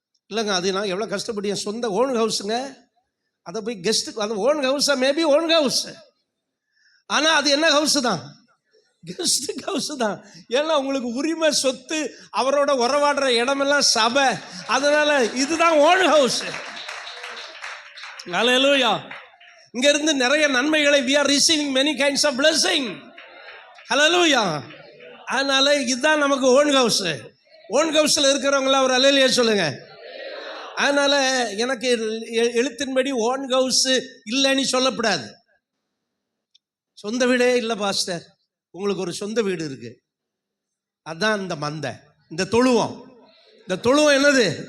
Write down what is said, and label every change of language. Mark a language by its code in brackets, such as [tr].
[ta] இல்லைங்க, அது நான் எவ்வளோ கஷ்டப்பட்டு என் சொந்த ஓன் ஹவுஸுங்க, அதை போய் கெஸ்ட்டுக்கு, அது ஓன் ஹவுஸா? மேபி ஓன் ஹவுஸ், ஆனால் அது என்ன ஹவுஸ் தான்? கெஸ்ட் ஹவுஸ் தான். ஏன்னா உங்களுக்கு உரிமை, சொத்து, அவரோட உறவாடுற இடமெல்லாம் சபை, அதனால இதுதான் ஓன் ஹவுஸ். ஹல்லேலூயா. இங்க இருந்து நிறைய நன்மைகளை [en] we are receiving many kinds of blessing. [ta] ஹல்லேலூயா. அதனால இதுதான் நமக்கு ஓன் ஹவுஸ். ஓன் ஹவுஸ்ல இருக்கிறவங்கள ஒரு அல்லேலூயா சொல்லுங்க. அதனால எனக்கு எழுத்தின்படி ஓன் ஹவுஸ் இல்லைன்னு சொல்லப்படாது. சொந்த வீடே இல்லை பாஸ்டர், உங்களுக்கு ஒரு சொந்த வீடு இருக்கு. அதான் இந்த மந்தை, இந்த தொழுவம். இந்த தொழுவம் என்னது?